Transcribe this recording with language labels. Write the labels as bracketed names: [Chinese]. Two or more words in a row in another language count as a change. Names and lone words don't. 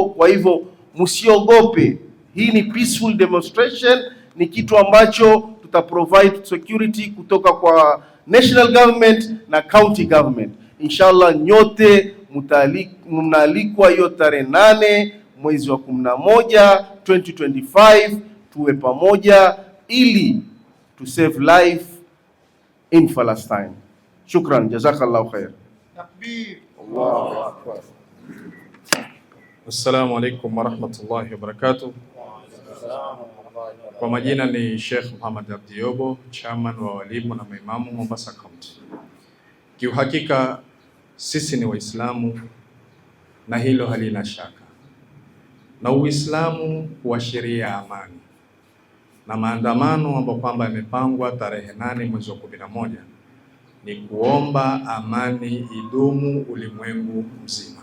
[Swahili] Kwa hivyo msiogope, hii ni [English] peaceful demonstration, [Swahili] ni kitu ambacho [English] provide security [Swahili] kutoka kwa [English] national government [Swahili] na [English] county government. [Swahili] Inshallah nyote mnaalikwa hiyo tarehe 8 mwezi wa 11 2025, tuwe pamoja ili [English] to save life in Palestine. [Arabic] شكرا جزاك الله خيرا. تكبير الله أكبر. السلام عليكم ورحمة الله وبركاته. [Swahili] Kwa majina ni Sheikh Muhammad Abdi Yobo, chairman wa walimu na maimamu Mombasa County. Kiuhakika sisi ni Waislamu na hilo halina shaka, na Uislamu huashiria amani, na maandamano ambayo kwamba yamepangwa tarehe 8 mwezi wa 11 ni kuomba amani idumu ulimwengu mzima.